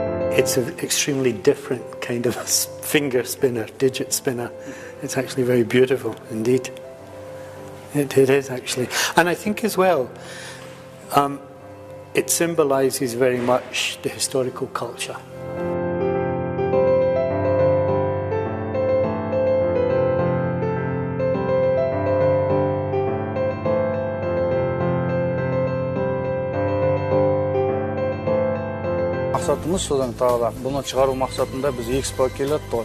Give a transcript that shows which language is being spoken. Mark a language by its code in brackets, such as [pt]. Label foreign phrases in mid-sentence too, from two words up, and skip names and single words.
[en] It's an extremely different kind of finger spinner, digit spinner. It's actually very beautiful indeed. It is actually. And I think as well, it symbolizes very much the historical culture. [kk] Мақсатымыз содан тағы бұны шығару мақсатында біз экспо келеді ғой.